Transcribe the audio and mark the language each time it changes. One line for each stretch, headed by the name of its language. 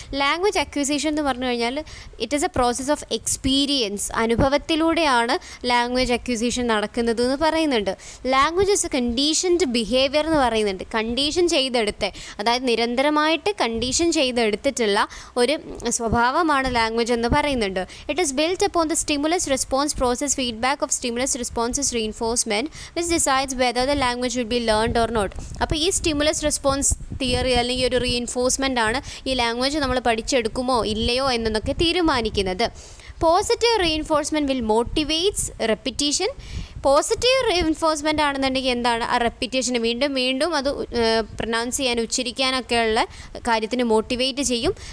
Malayalam: Language acquisition എന്ന് പറഞ്ഞു കഴിഞ്ഞാൽ
English: it is a process of experience,
Malayalam: അനുഭവത്തിലൂടെയാണ് language acquisition നടക്കുന്നത് എന്ന് പറയുന്നുണ്ട്.
English: language is a conditioned behaviour
Malayalam: എന്ന് പറയുന്നുണ്ട്. കണ്ടീഷൻ ചെയ്തെടുത്ത്, അതായത് നിരന്തരമായിട്ട് കണ്ടീഷൻ ചെയ്തെടുത്തിട്ടുള്ള ഒരു സ്വഭാവമാണ് ലാംഗ്വേജ് എന്ന് പറയുന്നുണ്ട്.
English: It is built upon the stimulus-response process. Feedback of stimulus-response is reinforcement, which decides whether the language will be learned or not.
Malayalam: അപ്പോൾ ഈ സ്റ്റിമുലസ് റെസ്പോൺസ് തിയറി അല്ലെങ്കിൽ ഒരു റീഇൻഫോഴ്സ്മെൻ്റ് ആണ് ഈ ലാംഗ്വേജ് നമ്മൾ പഠിച്ചെടുക്കുമോ ഇല്ലയോ എന്നൊക്കെ തീരുമാനിക്കുന്നത്.
English: Positive reinforcement will motivates repetition.
Malayalam: Positive reinforcement ആണെന്നുണ്ടെങ്കിൽ എന്താണ്, ആ റെപ്പിറ്റേഷന് വീണ്ടും വീണ്ടും അത് പ്രൊനൗൺസ് ചെയ്യാൻ, ഉച്ചരിക്കാനൊക്കെയുള്ള കാര്യത്തിന് മോട്ടിവേറ്റ് ചെയ്യും.